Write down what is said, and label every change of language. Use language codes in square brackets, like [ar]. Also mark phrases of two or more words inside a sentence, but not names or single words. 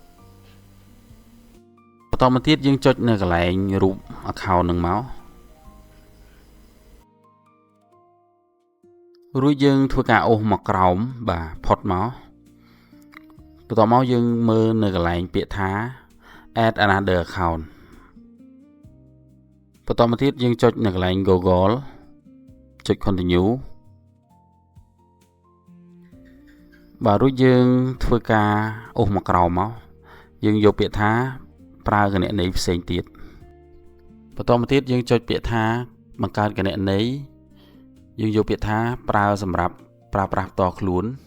[km] បន្តមកទៀតយើងចុចនៅកន្លែងរូប account នឹងមករួចយើងធ្វើការអូសមកក្រោមបាទផុតមកបន្ទាប់មកយើងមើលនៅកន្លែងពាក្យថា [en] add another account [km] បន្តមកទៀតយើងចុចនៅកន្លែង Google ចុច continue បាទរួចយើងធ្វើការអូសមកក្រោមមកយើងយកពាក្យថាប្រើគណនីផ្សេងទៀតបន្តមកទៀតយើងចុចពាក្យថាបង្កើតគណនីយើងយកពាក្យថាប្រើសម្រាប់ប្រើប្រាស់ផ្ទាល់ខ្លួន